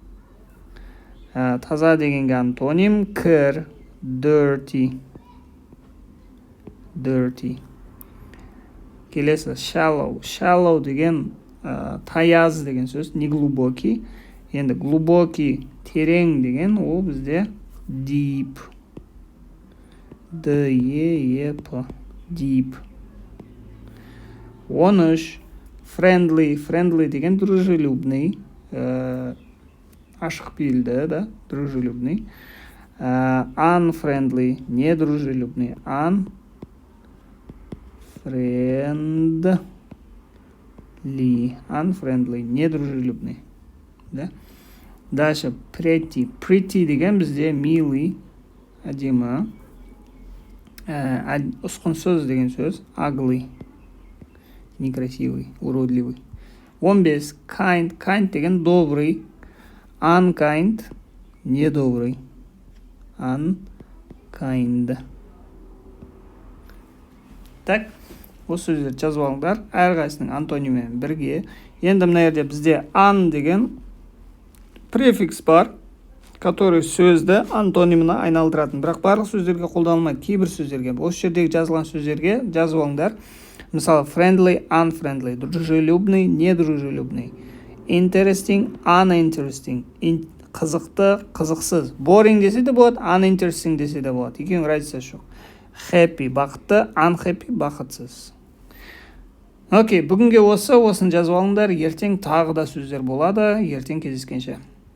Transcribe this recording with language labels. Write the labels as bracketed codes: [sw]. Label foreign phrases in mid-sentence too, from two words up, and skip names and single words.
[kk] Таза дегенге антоним кір, dirty. Келесі shallow деген таяз деген сөз, неглубокий. Енді глубокий, терең деген ол бізде deep. [en] Deep. [kk] 13 friendly деген дружелюбный, ашық пейілді, да, дружелюбный. [ru] Unfriendly, недружелюбный. Unfriendly, недружелюбный. Да? [kk] Дальше pretty деген бізде милый, әдемі. Ұсқынсыз деген сөз ugly. [ru] Некрасивый, уродливый. 15 kind деген добрый. [en] Unkind недобрый. Unkind. [ru] Так, [kk] осы сөздерді жазып алыңдар. Әрқайсының антонимімен бірге. Енді мына жерде бізде un деген префикс бар, который сөзді антониміне айналдыратын. Бірақ барлық сөздерге қолданылмайды, кейбір сөздерге. Осы жердегі жазылған сөздерге жазып алыңдар. [en] Мысалы, friendly, unfriendly, [ru] дружелюбный, недружелюбный, [en] interesting, uninteresting, [kk] қызықты, қызықсыз. Boring десе де болады, uninteresting десе де болады. Екеуінің разницасы жоқ. Happy, бақытты, unhappy, бақытсыз. Окей, бүгінге осыны жазып алыңдар. Ертең тағы да сөздер болады. Ертең кездескенше.